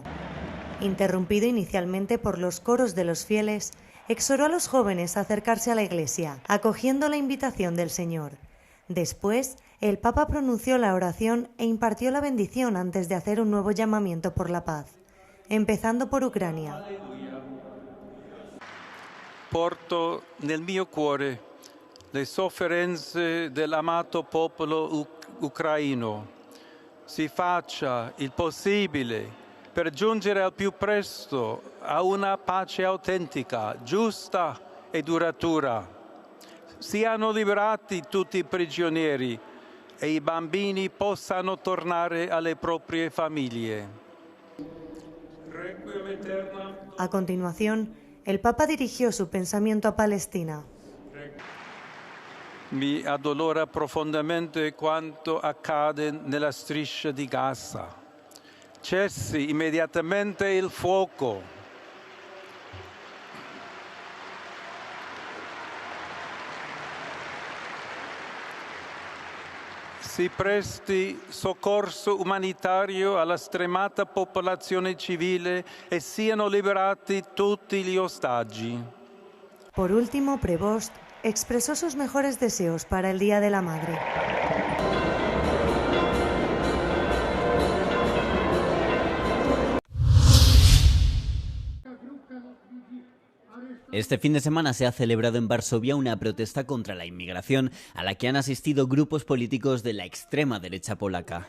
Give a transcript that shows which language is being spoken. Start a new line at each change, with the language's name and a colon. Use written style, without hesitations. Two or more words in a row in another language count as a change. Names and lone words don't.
Spanish: Interrumpido inicialmente por los coros de los fieles, exhortó a los jóvenes a acercarse a la Iglesia, acogiendo la invitación del Señor. Después, el Papa pronunció la oración e impartió la bendición antes de hacer un nuevo llamamiento por la paz, empezando por Ucrania.
Italian: Porto nel mio cuore le sofferenze dell'amato popolo ucraino. Si faccia il possibile per giungere al più presto a una pace autentica, giusta e duratura. Siano liberati tutti i prigionieri e i bambini possano tornare alle proprie famiglie.
Spanish: A continuación, el Papa dirigió su pensamiento a Palestina.
Italian: Mi addolora profondamente quanto accade nella striscia di Gaza. Cessi immediatamente il fuoco. Si presti soccorso umanitario alla stremata popolazione civile e siano liberati tutti gli ostaggi.
Spanish: Por último, Prevost expresó sus mejores deseos para el Día de la Madre. Este fin de semana se ha celebrado en Varsovia una protesta contra la inmigración a la que han asistido grupos políticos de la extrema derecha polaca.